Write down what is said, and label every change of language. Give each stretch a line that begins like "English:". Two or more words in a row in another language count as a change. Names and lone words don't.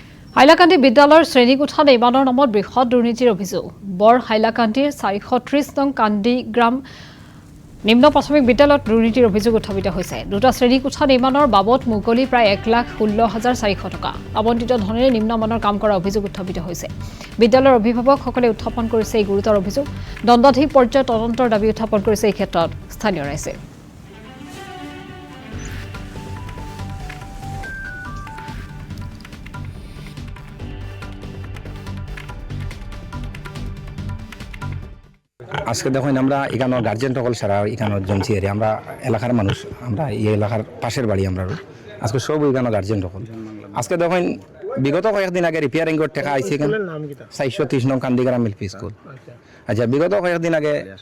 Assamese: হাইলাকান্দি বিদ্যালয়ৰ শ্ৰেণীকোঠা নিৰ্মাণৰ নামত বৃহৎ দুৰ্নীতিৰ অভিযোগ বৰ হাইলাকান্দিৰ 430 নং কান্দি গ্ৰাম নিম্ন প্ৰাথমিক বিদ্যালয়ত দুৰ্নীতিৰ অভিযোগ উত্থাপিত হৈছে দুটা শ্ৰেণীকোঠা নিৰ্মাণৰ বাবদ মুকলি প্ৰায় 1,16,400 টকা আবণ্টিত ধনেৰে নিম্নমানৰ কাম কৰা অভিযোগ উত্থাপিত হৈছে বিদ্যালয়ৰ অভিভাৱকসকলে উত্থাপন কৰিছে এই গুৰুতৰ অভিযোগ দণ্ডাধীশ পৰ্যায়ৰ তদন্তৰ দাবী উত্থাপন কৰিছে এই ক্ষেত্ৰত স্থানীয় ৰাইজে
Bangla: আজকে দেখুন আমরা এখানে গার্জেন সকল সারা এখানে জমছি এর আমরা এলাকার মানুষ আমরা এই এলাকার পাশের বাড়ি আমরা আজকে সব এখানে গার্জেন সকল আজকে দেখুন বিগত কয়েকদিন আগে রিপেয়ারিং এর টাকা আইছে এখানে 430 নং কান্দিগ্রাম
English: LP school
Bangla: আচ্ছা বিগত কয়েকদিন আগে